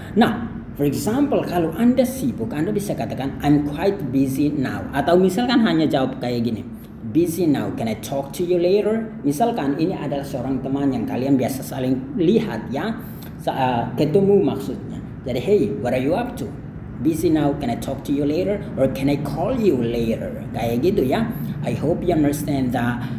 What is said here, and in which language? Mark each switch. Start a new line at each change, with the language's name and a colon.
Indonesian: Nah,
English: for example,
Indonesian: kalau Anda sibuk, Anda bisa katakan
English: I'm quite busy now.
Indonesian: Atau misalkan hanya jawab kayak gini,
English: busy now, can I talk to you later?
Indonesian: Misalkan ini adalah seorang teman yang kalian biasa saling lihat, ya, ketemu maksudnya. Jadi,
English: hey, what are you up to? Busy now, can I talk to you later? Or can I call you later?
Indonesian: Kayak gitu, ya.
English: I hope you understand that.